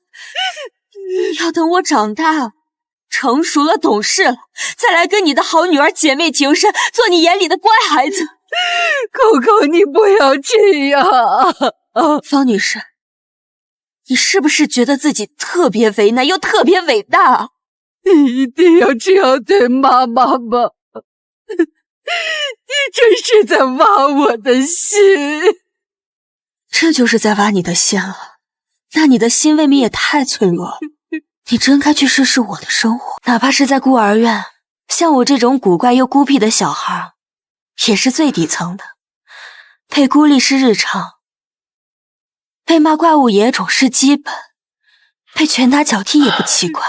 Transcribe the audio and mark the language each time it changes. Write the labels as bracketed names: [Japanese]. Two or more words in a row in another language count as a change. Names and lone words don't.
[Chinese] 要等我長大了，成熟了，懂事了，再來跟你的好女兒姐妹情深，做你眼裡的乖孩子。空空，你不要這樣。方女士，你是不是覺得自己特別為難又特別偉大？你一定要這樣對媽媽嗎？你這是在挖我的心。這就是在挖你的心了？那你的心未免也太脆弱了。你真該去試試我的生活，哪怕是在孤兒院，像我這種古怪又孤僻的小孩，也是最底層的，被孤立是日常，被罵怪物野種是基本，被拳打脚踢也不奇怪。